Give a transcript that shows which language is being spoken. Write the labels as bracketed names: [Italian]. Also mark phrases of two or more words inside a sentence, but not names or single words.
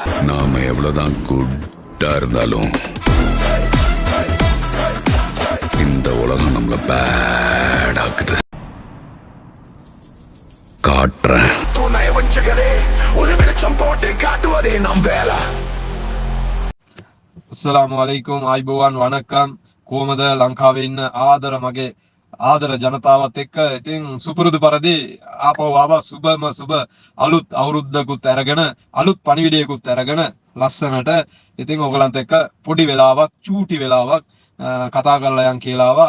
[Tamil] நாம எவ்வளவுதான் குட்டா இருந்தாலும் இந்த உலகம் நம்மள பேட் ஆக்குது. காட்டுறேன். நயவச்சகரே ஒரு வெளிச்சம் போட்டு காட்டுவதே நம் வேலை. [Arabic] السلام عليكم [Sinhala] ආයිබෝවන් වණක්කම් කොහමද ලංකාවේ ඉන්න ආදර මගේ ආදර ජනතාවත් එක්ක ඉතින් සුපුරුදු පරිදි ආපහු ආවා සුබ අලුත් අවුරුද්දකුත් අරගෙන අලුත් පණිවිඩයකුත් අරගෙන ලස්සනට ඉතින් ඔයගලන්ට එක්ක පොඩි වෙලාවක් චූටි වෙලාවක් කතා කරලා යන් කියලා ආවා.